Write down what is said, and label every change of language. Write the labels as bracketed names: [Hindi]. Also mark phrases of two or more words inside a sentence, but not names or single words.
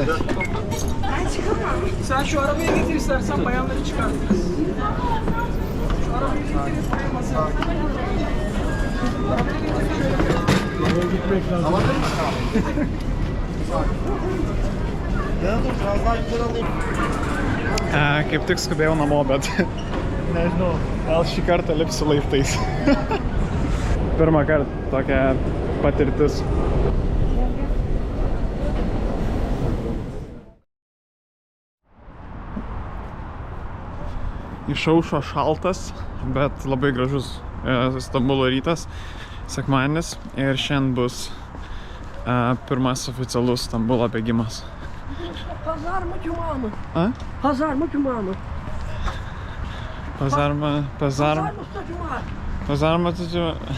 [Turkish] Ben çıkamam. Sen şu arabayı getir istersen bayanları çıkartırız. Şu arabayı getir istersen masaya. Nereye gitmek lazım? Alabilir misin? Tamam. Ya dur biraz daha yukarı alayım. [Lithuanian] Kaip tik skubėjau namo, bet nežinau, gal šį kartą lipsiu laiptais. Pirmą kartą tokia patirtis. Išaušo šaltas, bet labai gražus Stambulo rytas, sekmadienis, ir šiandien bus pirmas oficialus Stambulo bėgimas. [Turkish] Pazar mı cuma mı? Ha? Pazar mı cuma mı? Pazar mı? Pazar mı cuma? Pazar mı cuma?